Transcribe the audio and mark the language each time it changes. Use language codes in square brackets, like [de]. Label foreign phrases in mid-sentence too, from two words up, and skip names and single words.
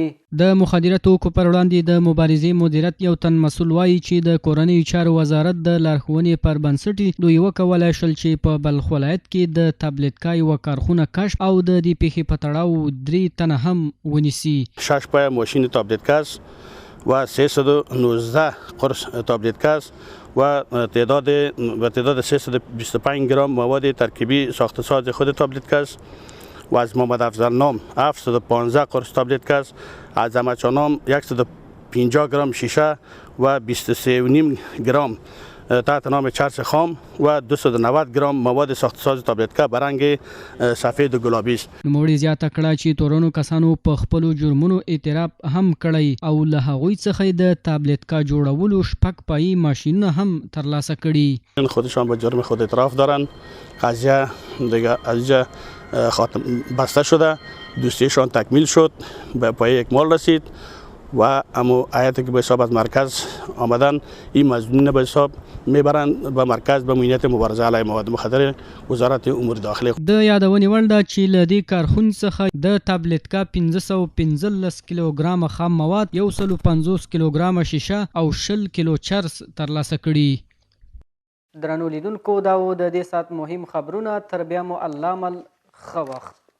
[ps] د مخدره توکو پر وړاندې د مبارزې مدیریت یو تن مسؤل وایي چې د کورنیو چارو وزارت د لارښوونې پر بنسټ دوی وکولی شول چې په بلخ ولایت کې د تابلیتکا یوه کارخونه کشف او د دې پیښې په تړاو 3 تنه هم ونیسي. [fa] 6 پای ماشین تابلیتکا و 319 قرص تابلیتکا و تعداد 325 گرم مواد ترکیبی ساختساز خود تابلیتکا و از محمد افضل نام 715 قرص تابلیتکا، از احمدشاه نام 150 گرم شیشه و 23.5 گرم تحت نام چرس خام و 290 گرم مواد ساختساز تابلیتکا برنگ سفید و گلابی است. [ps] نوموړي زیاته کړه چې تورنو کسانو په خپلو جرمونو اعتراف هم کړی او له هغوی څخه د تابلیتکا جوړولو 6 پایي ماشینونه هم ترلاسه کړي. [fa] خودشان به جرم خود اعتراف دارند. قضیه دیگه از خاتم بسته شده، دوستیشان تکمیل شد، به پای اکمال رسید و اما آیاتی که به حساب از مرکز آمدن این مظنون به حساب میبرند به مرکز به مدیریت مبارزه علیه مواد مخدر وزارت امور داخله. [ps] د یادونې وړ ده چې له دې کارخونې څخه د تابلیتکا 515 کیلوګرامه خام مواد، 150 کیلوګرامه شیشه او 20 کیلو چرس ترلاسه کړي. درنو لیدونکو دا و د دې ساعت مهم خبرونه. تر بیا مو الله مل ښه وخت.